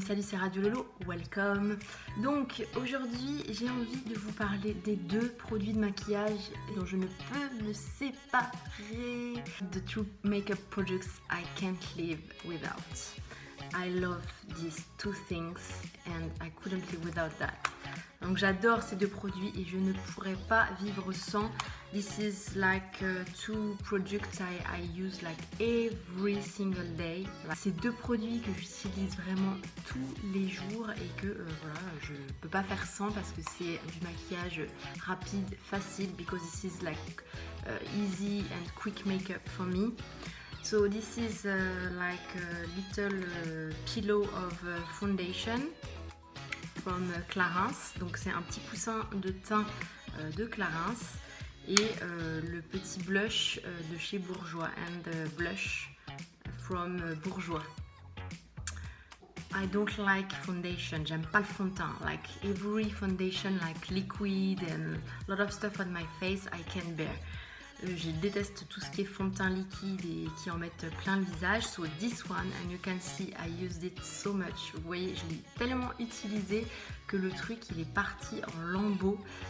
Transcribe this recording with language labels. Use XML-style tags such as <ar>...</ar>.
<fr>Salut, c'est Radio Lolo, welcome. Donc aujourd'hui, j'ai envie de vous parler des deux produits de maquillage dont je ne peux me séparer.</fr> <en>The two makeup products I can't live without. I love these two things and I couldn't live without that.</en> <fr>Donc j'adore ces deux produits et je ne pourrais pas vivre sans.</fr> <en>This is like two products I use like every single day.</en> <fr>Ces deux produits que j'utilise vraiment tous les jours et que voilà, je peux pas faire sans parce que c'est du maquillage rapide, facile,</fr> <en>because this is like easy and quick makeup for me. So this is like a little pillow of foundation from Clarins.</en> <fr>Donc c'est un petit coussin de teint de Clarins et le petit blush de chez Bourjois</fr> <en>and blush from Bourjois. I don't like foundation,</en> <fr>j'aime pas le fond de teint.</fr> <en>Like every foundation like liquid and a lot of stuff on my face I can't bear.</en> <fr>Je déteste tout ce qui est fond de teint liquide et qui en mettent plein le visage.</fr> <en>So this one, and you can see I used it so much.</en> <fr>Vous voyez, je l'ai tellement utilisé que le truc il est parti en lambeaux.</fr>